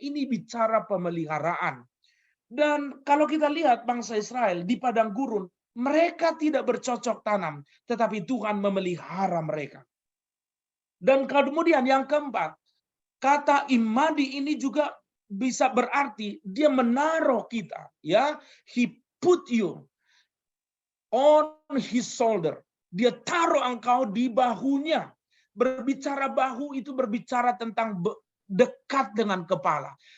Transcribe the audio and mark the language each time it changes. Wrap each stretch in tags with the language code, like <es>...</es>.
<id>Ini bicara pemeliharaan. Dan kalau kita lihat bangsa Israel di padang gurun, mereka tidak bercocok tanam, tetapi Tuhan memelihara mereka. Dan kemudian yang keempat, kata imadi ini juga bisa berarti dia menaruh kita, ya.</id> <en>He put you on his shoulder.</en> <id>Dia taruh engkau di bahunya. Berbicara bahu itu berbicara tentang dekat dengan kepala.</id>